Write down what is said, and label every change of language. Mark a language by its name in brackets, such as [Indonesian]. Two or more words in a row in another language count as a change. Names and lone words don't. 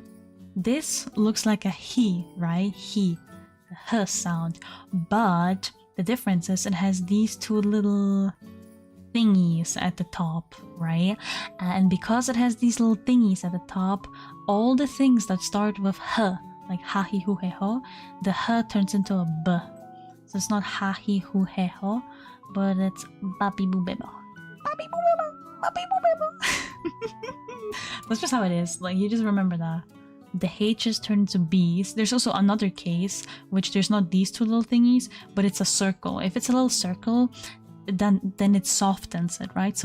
[English] This looks like a he, right? He. The h sound. But the difference is it has these two little thingies at the top, right? And because it has these little thingies at the top, all the things that start with h, like ha, he, hu, he, ho, the h turns into a b. So it's not ha, he, hu, he, ho, but it's babi, boo, bebo. That's just how it is. Like, you just remember that. The H's turn into B's. There's also another case, which there's not these two little thingies, but it's a circle. If it's a little circle, then it softens it, right?